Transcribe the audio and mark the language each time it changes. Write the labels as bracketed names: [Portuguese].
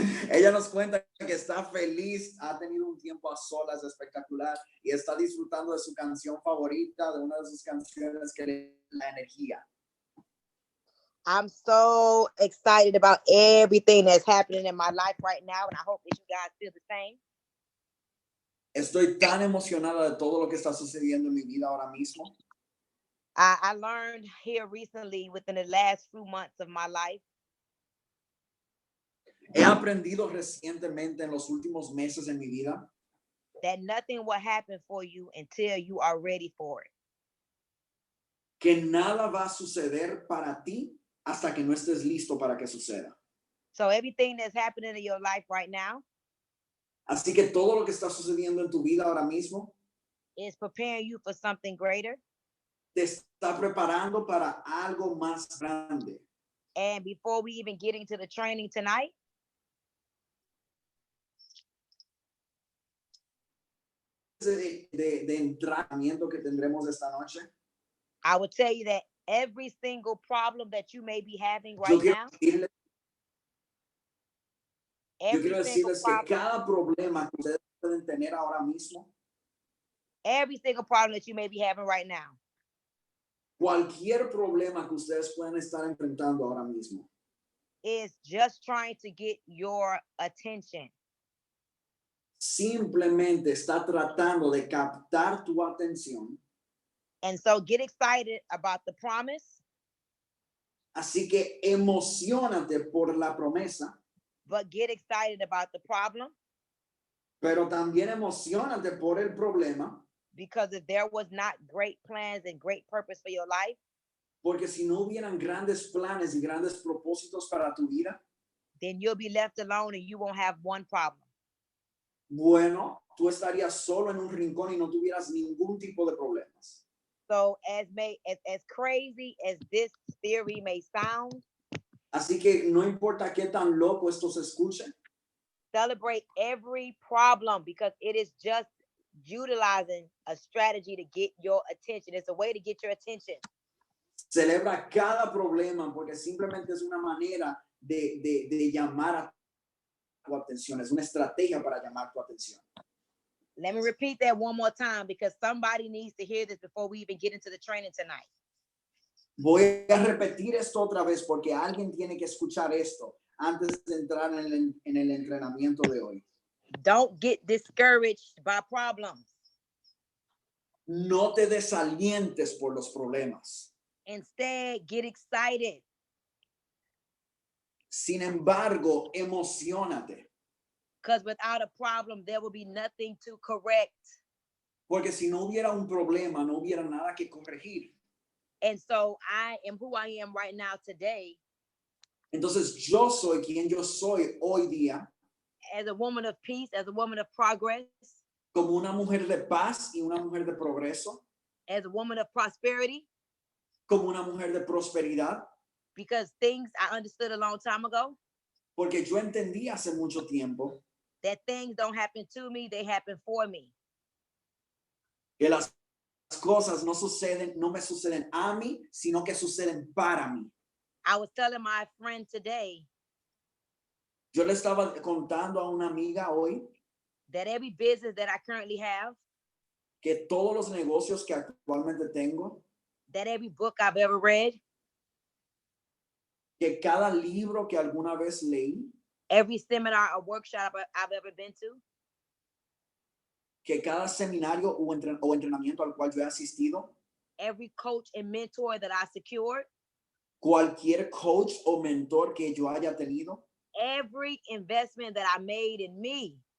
[Spanish] Ella nos cuenta que está feliz, ha tenido un tiempo a solas espectacular y está disfrutando de su canción favorita, de una de sus canciones que le da la energía. [English] I'm so excited about everything that's happening in my life right now, and I hope that you guys feel the same. [Spanish] Estoy tan emocionada de todo lo que está sucediendo en mi vida ahora mismo. [English] I learned here recently, within the last few months of my life, [Spanish] He aprendido recientemente en los últimos meses en mi vida [English] that nothing will happen for you until you are ready for it. [Spanish] que nada va a suceder para ti hasta que no estés listo para que suceda. [English] So everything that's happening in your life right now [Spanish] Así que todo lo que está sucediendo en tu vida ahora mismo [English] is preparing you for something greater. [Spanish] te está preparando para algo más grande. [English] And before we even get into the training tonight, [Spanish] De entrenamiento que tendremos esta noche, [English] I would tell you that every single problem that you may be having [Spanish] yo [English] right [Spanish] quiero [English] now, [Spanish] decirles, [English] every single [Spanish] decirles que [English] problem, [Spanish] cada problema que ustedes pueden tener ahora mismo, [English] every single problem that you may be having right now, [Spanish] cualquier problema que ustedes puedan estar enfrentando ahora mismo, [English] is just trying to get your attention. [Spanish] simplemente está tratando de captar tu atención. [English] And so get excited about the promise, [Spanish] Así que emocionate por la promesa, [English] but get excited about the problem, [Spanish] pero también emocionate por el problema, [English] because if there was not great plans and great purpose for your life, [Spanish] porque si no hubieran grandes planes y grandes propósitos para tu vida, [English] then you'll be left alone and you won't have one problem. [Spanish] bueno, tú estarías solo en un rincón y no tuvieras ningún tipo de problemas. [English] So as crazy as this theory may sound, [Spanish] Así que no importa qué tan loco esto se escuche, [English] celebrate every problem, because it is just utilizing a strategy to get your attention. It's a way to get your attention. [Spanish] celebra cada problema porque simplemente es una manera de llamar a tu atención, es una estrategia para llamar tu atención. [English] Let me repeat that one more time, because somebody needs to hear this before we even get into the training tonight. [Spanish] Voy a repetir esto otra vez porque alguien tiene que escuchar esto antes de entrar en el entrenamiento de hoy. [English] Don't get discouraged by problems. [Spanish] No te desalientes por los problemas. [English] Instead, get excited. [Spanish] Sin embargo, emocionate. [English] Because without a problem, there will be nothing to correct. [Spanish] Porque si no hubiera un problema, no hubiera nada que corregir. [English] And so I am who I am right now today. [Spanish] Entonces yo soy quien yo soy hoy día. [English] As a woman of peace, as a woman of progress. [Spanish] Como una mujer de paz y una mujer de progreso. [English] As a woman of prosperity. [Spanish] Como una mujer de prosperidad. [English] Because things I understood a long time ago. [Spanish] Porque yo entendí hace mucho tiempo. [English] That things don't happen to me, they happen for me. [Spanish] Que las cosas no me suceden a mí, sino que suceden para mí. [English] I was telling my friend today. [Spanish] Yo le estaba contando a una amiga hoy. [English] That every business that I currently have. [Spanish] Que todos los negocios que actualmente tengo. [English] That every book I've ever read. [Spanish] Que cada libro que alguna vez leí. [English] Every seminar or workshop I've ever been to. [Spanish] Que cada seminario o entrenamiento al cual yo he asistido. [English] Every coach and mentor that I secured. [Spanish] Cualquier coach o mentor que yo haya tenido. [English] Every investment that I made in me.